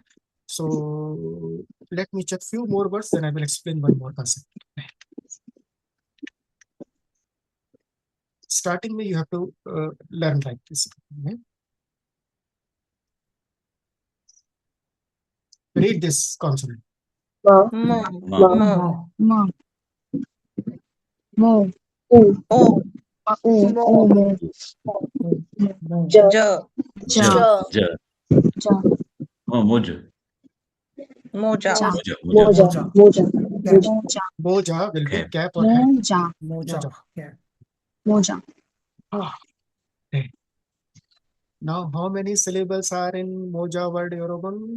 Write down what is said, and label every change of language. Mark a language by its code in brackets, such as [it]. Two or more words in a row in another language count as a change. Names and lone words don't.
[en] So let me check few more words, then I will explain one more concept. Starting में you have to learn like this. Okay? Read this consonant. [hi] Ma. Ma. Ma. Mo. O. O. O. Ja. Ja. Ja. Ja. Oh, moja. Moja. Moja. Moja. [en] Moja will be Cap. cap or hat. [hi] Moja. [en] Okay. Now, how many syllables are in Moja word, Yorobun?